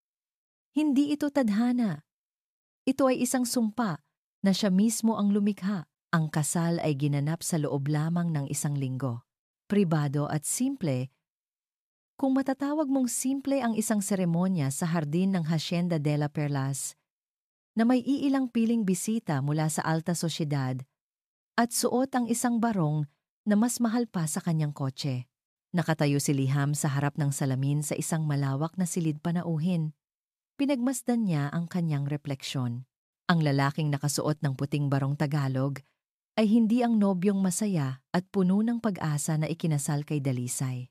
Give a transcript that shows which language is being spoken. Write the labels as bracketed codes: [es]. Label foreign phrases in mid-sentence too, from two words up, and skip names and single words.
[tl] Hindi ito tadhana. Ito ay isang sumpa na siya mismo ang lumikha. Ang kasal ay ginanap sa loob lamang ng 1 linggo. Pribado at simple, kung matatawag mong simple ang isang seremonya sa hardin ng Hacienda de la Perlas, na may iilang piling bisita mula sa alta sosyedad at suot ang isang barong na mas mahal pa sa kanyang kotse. Nakatayo si Liham sa harap ng salamin sa isang malawak na silid panauhin. Pinagmasdan niya ang kanyang refleksyon. Ang lalaking nakasuot ng puting barong Tagalog ay hindi ang nobyong masaya at puno ng pag-asa na ikinasal kay Dalisay.